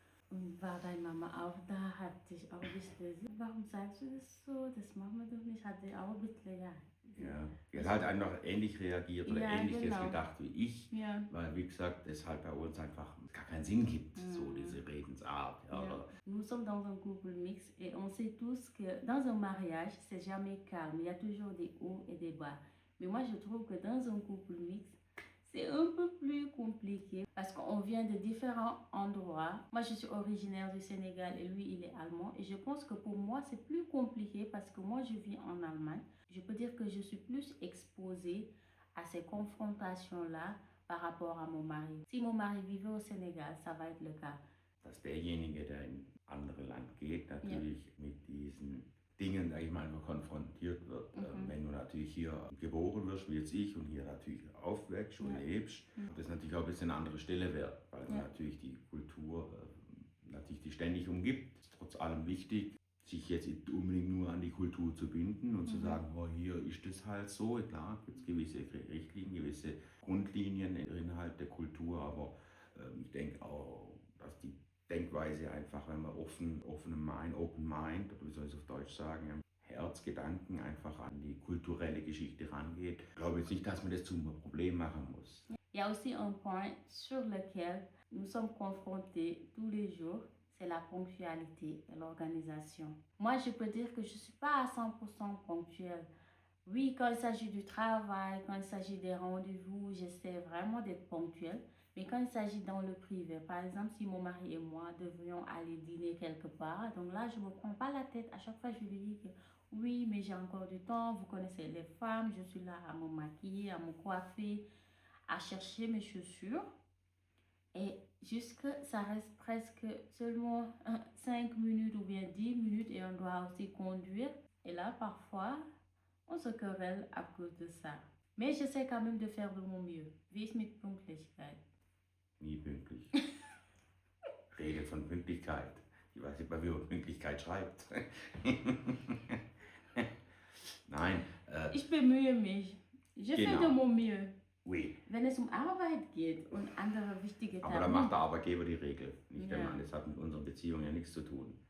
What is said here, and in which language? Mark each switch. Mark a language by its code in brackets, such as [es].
[de] Und war deine Mama auch da, hat dich auch bestätigt, warum sagst du das so, das machen wir doch nicht, hat sie auch bitte, ja. Ja, die hat halt einfach ähnlich reagiert oder ähnliches gedacht wie ich, weil wie gesagt, es halt bei uns einfach gar keinen Sinn gibt, so diese Redensart. Ja. [fr] Nous sommes dans un couple mixte et on sait tous que dans un mariage, c'est jamais calme, il y a toujours des hauts et des bas. Mais moi, je trouve que dans un couple mixte, c'est un peu plus compliqué parce qu'on vient de différents endroits. Moi, je suis originaire du Sénégal et lui, il est allemand. Et je pense que pour moi, c'est plus compliqué parce que moi, je vis en Allemagne. Je peux dire que je suis plus exposée à ces confrontations-là par rapport à mon mari. Si mon mari vivait au Sénégal, ça va être le cas. [de] Dass derjenige, der in andere Land geht, natürlich mit diesen Dingen, sag ich mal, konfrontiert wird. Wenn du natürlich hier geboren wirst, wie jetzt ich, und hier natürlich aufwächst und lebst, das natürlich auch ein bisschen eine andere Stelle wäre, weil natürlich die Kultur natürlich die ständig umgibt. Es ist trotz allem wichtig, sich jetzt nicht unbedingt nur an die Kultur zu binden und zu sagen, oh, hier ist das halt so. Klar, gibt es gewisse Richtlinien, gewisse Grundlinien innerhalb der Kultur, aber ich denke auch, dass die Denkweise einfach, wenn man [en] open mind, [de] oder wie soll ich es auf Deutsch sagen, Herzgedanken einfach an die kulturelle Geschichte rangeht. Ich glaube jetzt nicht, dass man das zum Problem machen muss. [fr] Il y a aussi un point sur lequel nous sommes confrontés tous les jours, c'est la ponctualité et l'organisation. Moi, je peux dire que je ne suis pas à 100% ponctuelle. Oui, quand il s'agit du travail, quand il s'agit des rendez-vous, j'essaie vraiment d'être ponctuelle. Mais quand il s'agit dans le privé, par exemple, si mon mari et moi devrions aller dîner quelque part, donc là, je ne me prends pas la tête. À chaque fois, je lui dis que oui, mais j'ai encore du temps. Vous connaissez les femmes, je suis là à me maquiller, à me coiffer, à chercher mes chaussures. Et jusque, ça reste presque seulement 5 minutes ou bien 10 minutes et on doit aussi conduire. Et là, parfois, on se querelle à cause de ça. Mais j'essaie quand même de faire de mon mieux. [de] Wie ist mit Pünktlichkeit? Nie pünktlich. Regel von Pünktlichkeit. Ich weiß nicht mal, wie man Pünktlichkeit schreibt. Nein. Ich bemühe mich. [fr] Je fais de mon mieux. Oui. [de] Wenn es um Arbeit geht und andere wichtige Aber da macht der Arbeitgeber die Regel, nicht der Mann. Das hat mit unseren Beziehungen ja nichts zu tun.